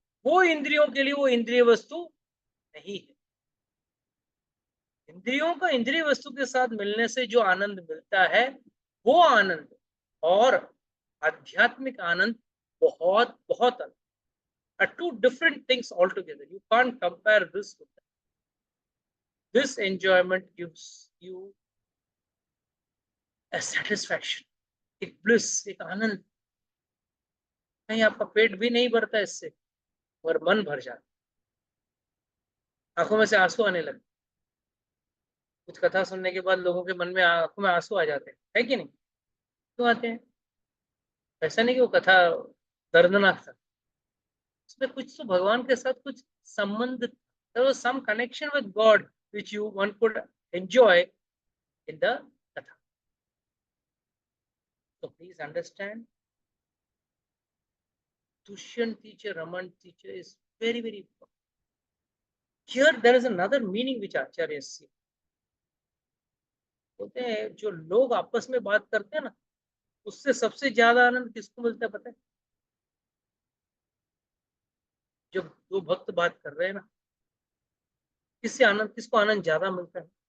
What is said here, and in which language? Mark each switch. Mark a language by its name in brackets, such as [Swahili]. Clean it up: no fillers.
[Hindi] वो इंद्रियों के लिए वो इंद्रिय वस्तु नहीं है। इंद्रियों का इंद्रिय वस्तु के साथ मिलने से जो आनंद मिलता है, वो आनंद और आध्यात्मिक आनंद बहुत बहुत अलग, [English] are two different things altogether. You can't compare this with that. This enjoyment gives you a satisfaction, [Hindi] एक [English] bliss, [Hindi] एक आनंद। कहीं आपका पेट भी नहीं भरता इससे, और मन भर जाता, आंखों में से आंसू आने लगते। कुछ कथा सुनने के बाद लोगों के मन में, आंखों में आंसू आ जाते हैं, है कि नहीं? क्यों आते हैं? ऐसा नहीं कि वो कथा दर्दनाक था, उसमें कुछ तो भगवान के साथ कुछ संबंध, [English] there was some connection with God which one could enjoy in the katha. So please understand, Dushyant teacher, Raman teacher is very, very important. Here there is another meaning which Acharya see. [Hindi] बोलते हैं जो लोग आपस में बात करते हैं ना, उससे सबसे ज्यादा आनंद किसको मिलता है पता है? जब दो भक्त बात कर रहे हैं ना, किससे आनंद, किसको आनंद ज्यादा मिलता है?